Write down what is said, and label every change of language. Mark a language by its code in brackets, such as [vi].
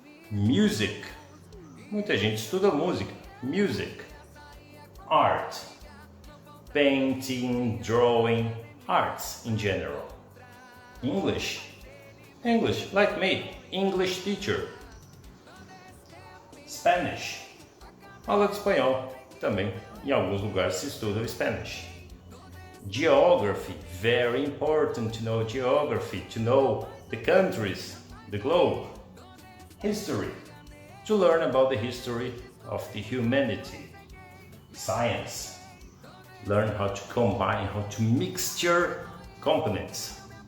[pt] Music, muita gente estuda música. [en] Music. Art, painting, drawing, arts in general. English, like me, English teacher. [pt] Spanish, aula de espanhol, também em alguns lugares se estuda o Spanish. [en] Geography, very important to know geography, to know the countries, the globe. History, to learn about the history of the humanity. Science, learn how to combine, how to mixture components.